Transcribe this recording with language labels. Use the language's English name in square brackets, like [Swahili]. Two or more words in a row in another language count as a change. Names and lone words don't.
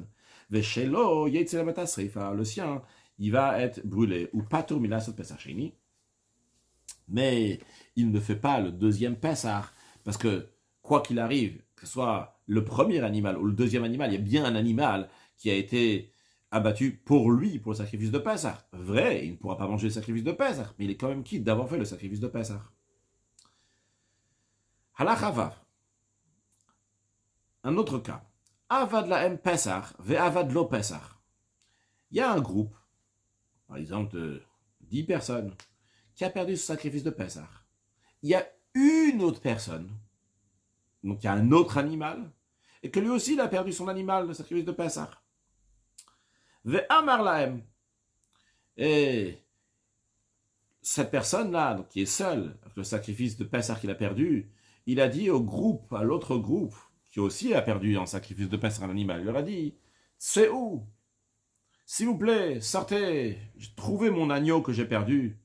[French] Le sien, il va être brûlé, ou pas tourmina sur [Hebrew] פסח שני, [French] mais il ne fait pas le deuxième Pesach, parce que quoi qu'il arrive, que ce soit le premier animal ou le deuxième animal, il y a bien un animal qui a été abattu pour lui, pour le sacrifice de Pesach. Vrai, il ne pourra pas manger le sacrifice de Pesach, mais il est quand même quitte d'avoir fait le sacrifice de Pesach. [Hebrew] הלכה ו. [French] Un autre cas. [Hebrew] אבד להם פסח ואבד לו פסח. [French] Il y a un groupe, par exemple de 10 personnes, qui a perdu ce sacrifice de Pesach. Il y a une autre personne, donc il y a un autre animal, et que lui aussi il a perdu son animal, le sacrifice de Pesach. [Hebrew] ואמר להם. [French] Et cette personne-là, donc qui est seule, avec le sacrifice de Pesach qu'il a perdu, il a dit au groupe, à l'autre groupe, qui aussi a perdu en sacrifice de Pesach un animal, il leur a dit, c'est où? S'il vous plaît, sortez, trouvez mon agneau que j'ai perdu.